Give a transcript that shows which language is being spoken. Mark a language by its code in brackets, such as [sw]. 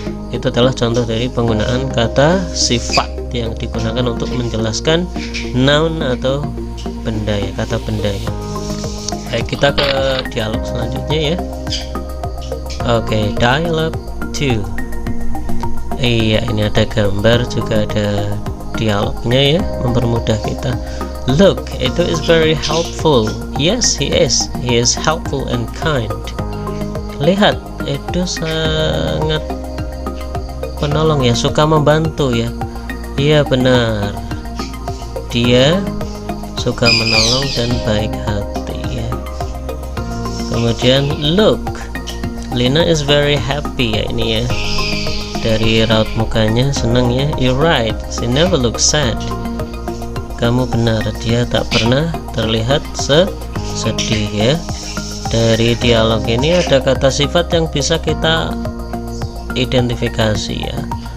[id] Itu adalah contoh dari penggunaan kata sifat yang digunakan untuk menjelaskan noun atau benda ya, kata benda ya. Baik, kita ke dialog selanjutnya ya. Oke, dialog 2. Iya, ini ada gambar juga ada dialognya ya, mempermudah kita. [en] Look, Edo is very helpful. Yes, he is. He is helpful and kind. [id] Lihat, Edo sangat penolong ya, suka membantu ya. Iya benar, dia suka menolong dan baik hati ya. Kemudian [en] look, Lina is very happy [id] ya, ini ya, dari raut mukanya senang ya. [en] You're right, she never looks sad. [id] Kamu benar, dia tak pernah terlihat sedih ya. Dari dialog ini ada kata sifat yang bisa kita identifikasi ya.